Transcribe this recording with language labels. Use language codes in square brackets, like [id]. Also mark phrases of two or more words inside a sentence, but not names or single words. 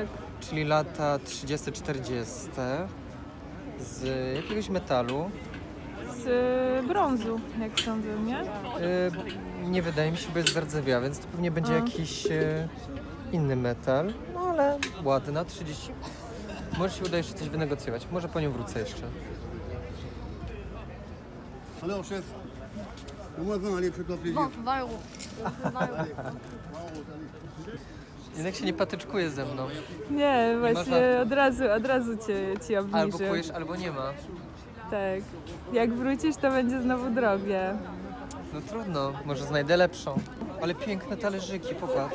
[pl] czyli lata 30-40. Z jakiegoś metalu. Z brązu, jak sądzę, nie? Nie wydaje mi się, bo jest zardzewiała, więc to pewnie będzie jakiś inny metal. No ale ładna, 30. Może się uda jeszcze coś wynegocjować. Może po nią wrócę jeszcze. [fr] Alors, chef, fais-moi 20, allez, fais-toi plaisir. 20 euros. 20 euros. [pl] Jednak się nie patyczkuje ze mną. Nie, właśnie żartu. od razu ci obniżę. Albo kujesz, albo nie ma. Tak. Jak wrócisz, to będzie znowu drogie. No trudno, może znajdę lepszą. Ale piękne talerzyki, popatrz.